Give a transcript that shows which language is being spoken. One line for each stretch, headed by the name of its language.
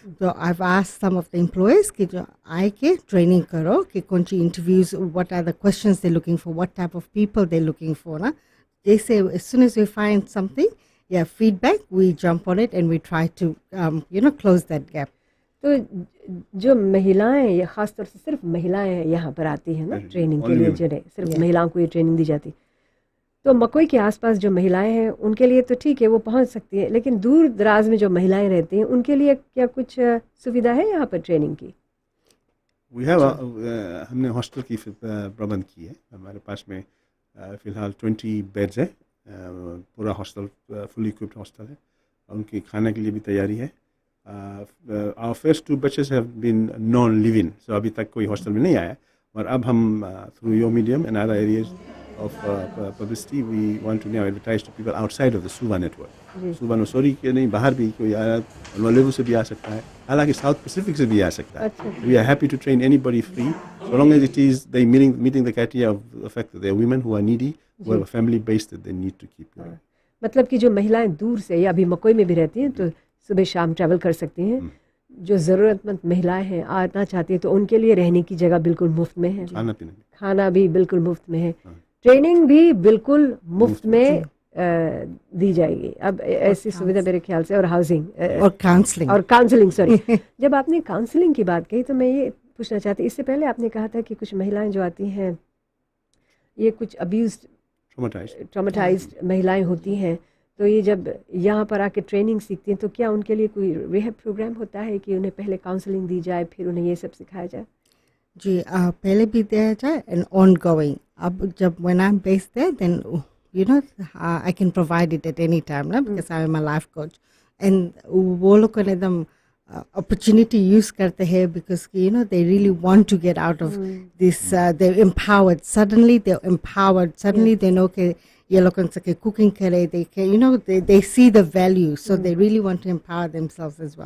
English: So I've asked some of the employees
Hindi: कि जो आए के training करो कि कौन सी
English: interviews, what are the questions they're looking for, what type of people they're looking for ना. They say as soon as we find something, feedback, we jump on it and we try to close that gap.
Hindi: तो जो महिलाएं, या ख़ास तौर से सिर्फ महिलाएं यहाँ पर आती हैं ना ट्रेनिंग के लिए, जिन्हें सिर्फ महिलाओं को ये ट्रेनिंग दी जाती, तो मकोई के आसपास जो महिलाएं हैं उनके लिए तो ठीक है वो पहुँच सकती है, लेकिन दूर दराज में जो महिलाएं रहती हैं उनके लिए क्या कुछ सुविधा है यहाँ पर ट्रेनिंग की? हमने हॉस्टल की प्रबंध की है. हमारे पास में फ़िलहाल 20 बेड्स है. पूरा हॉस्टल फुली इक्विप्ड हॉस्टल है. उनके खाने के लिए भी तैयारी है.
English: Our first 2 batches have been non-living, so
Hindi: अभी तक कोई हॉस्टल में नहीं आया, और अब हम
English: through your medium and other areas of publicity we want to now advertise to people outside of the Suva network.
Hindi: Suva Nosori के नहीं, बाहर भी कोई आया, नॉलेबू से भी आ सकता है, हालांकि साउथ पैसिफिक से भी आ सकता है.
English: We are happy to train anybody free so long as it is they meeting the criteria of the fact that they are women who are needy, who have a family base that they need to keep going.
Hindi: मतलब कि जो महिलाएं दूर से या अभी मकोई में भी रहती हैं तो सुबह शाम ट्रैवल कर सकती हैं. जो ज़रूरतमंद महिलाएं हैं आना चाहती हैं तो उनके लिए रहने की जगह बिल्कुल मुफ्त में है, खाना भी बिल्कुल मुफ्त में है, ट्रेनिंग भी बिल्कुल मुफ्त में दी जाएगी. अब ऐसी सुविधा मेरे ख्याल से, और हाउसिंग और काउंसलिंग सॉरी. जब आपने काउंसलिंग की बात कही तो मैं ये पूछना चाहती, इससे पहले आपने कहा था कि कुछ महिलाएं जो आती हैं ये कुछ अब्यूज्ड ट्रॉमेटाइज्ड महिलाएं होती हैं, तो ये जब यहाँ पर आके ट्रेनिंग सीखती हैं तो क्या उनके लिए कोई रिहैब प्रोग्राम होता है कि उन्हें पहले काउंसलिंग दी जाए फिर उन्हें ये सब सिखाया जाए? जी पहले भी दिया जाए
English: And ongoing.
Hindi: अब जब
English: When I am based there then I can provide it at any time ना, because I am a life coach. And
Hindi: वो लोग को एकदम
English: opportunity use
Hindi: करते हैं
English: because they really want to get out of this. They're empowered. Suddenly they're empowered. Suddenly they know
Hindi: कि ये लोग के cooking करे,
English: they can, they see the value, so they really want to empower themselves as well.